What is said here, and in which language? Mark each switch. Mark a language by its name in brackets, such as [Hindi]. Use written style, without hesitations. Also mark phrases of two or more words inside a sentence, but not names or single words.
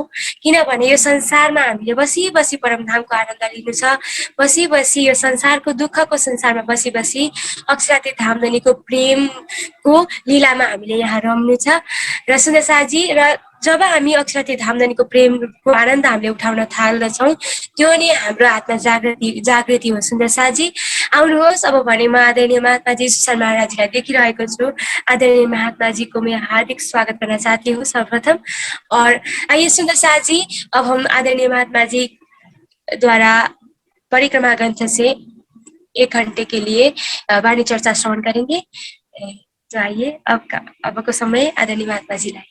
[Nepali] किनभने यो संसारमा हामीले बसी बसी परमधामको आनन्द लिनु छ, बसी बसी यो संसारको दुःखको संसारमा बसी बसी अक्षराती धामधनीको प्रेमको लीलामा हामीले यहाँ रम्नु छ। र सुन्दर साजी, र जब हामी अक्षराती धामधनीको प्रेमको आनन्द हामीले उठाउन थाल्दछौँ, त्यो नै हाम्रो आत्मा जागृति हो सुन्दर साजी। आउनुहोस् अब भने म आदरणीय महात्माजी सुशाल महाराजलाई देखिरहेको छु। [Hindi] आदरणीय महात्माजी को मैं हार्दिक स्वागत करना चाहती हूँ सर्वप्रथम। और आइए सुंदर साजी, अब हम आदरणीय महात्माजी द्वारा परिक्रमा ग्रंथ से 1 घंटे के लिए वाणी चर्चा श्रवण करेंगे। तो आइए [Nepali] अब को समय आदरणीय महात्माजी लाई।